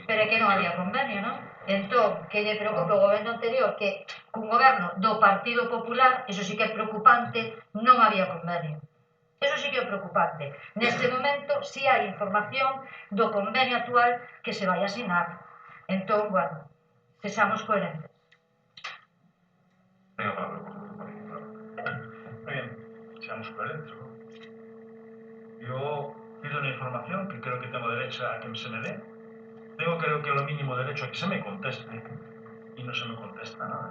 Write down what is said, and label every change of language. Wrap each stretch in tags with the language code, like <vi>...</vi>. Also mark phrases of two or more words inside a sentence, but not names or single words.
<gl>Pero é que non había convenio, non? Entón, que lle preocupa o goberno anterior que cun goberno do Partido Popular,</gl> <es>eso sí</es> <gl>que é preocupante, non había convenio.</gl> <es>Eso sí</es> <gl>que é preocupante. Neste momento, sí hai información do convenio actual que se vai asinar. Entón, bueno, sexamos coherentes.</gl> <es>Tengo palabra, por favor. Muy bien, seamos coherentes, ¿no? Yo pido una información que creo que tengo derecho a que se me dé. Tengo, creo que, lo mínimo derecho a que se me conteste y no se me contesta nada.</es>